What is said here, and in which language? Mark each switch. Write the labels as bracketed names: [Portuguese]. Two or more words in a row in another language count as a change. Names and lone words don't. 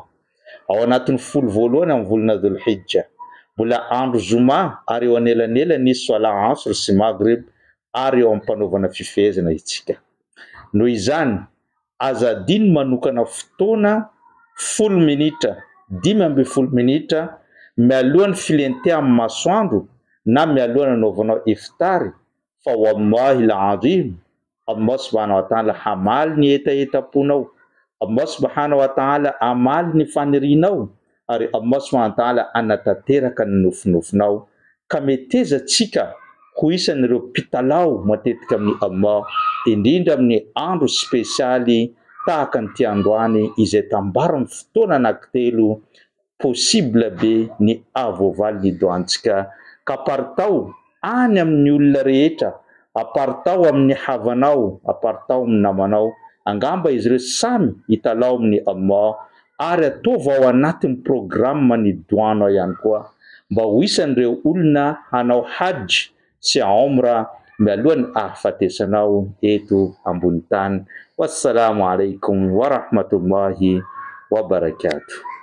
[Malagasy] Ao anatin'ny 10 voalohany amin'ny volana Dhul-Hijja, mbola andro Zuma ary eo anelanelany ny [Arabic] salat asr [Malagasy] sy maghrib ary eo ampanaovana fifehezana itsika. Noho izany azadiny manokana fotoana 10 minitra, 15 minitra mialohan'ny filentea amin'ny masoandro na mialohan'ny anaovanao iftary, fa [Arabic] wallahi al-azim Allah subhanahu wa ta'ala [Malagasy] hamaly ny etaetaponao, [Arabic] Allah subhanahu wa ta'ala [Malagasy] hamaly ny fanirianao, ary [Arabic] Allah subhanahu wa ta'ala [Malagasy] anatanteraka ny nofinofinao. Ka metezatsika ho isan'ireo mpitalao matetika amin'ny Allah, indrindra amin'ny andro spesialy tahaka nyity androany izay tambarany fotoana anankitelo possible be ny avoavaly ny doantsika. Ka paritao any amin'ny olona rehetra, aparitao amin'ny havanao, aparitao amin'ny namanao, angamba izy ireo samy hitalao amin'ny Allah, ary ataova ao anatin'ny programa ny doanao ihany koa, mba ho isan'ireo olona hanao hajj sy umra mialohan'ny ahafatesanao eto ambony tany. [Arabic] Wassalamu alaikum wa rahmatullahi wa barakatuh.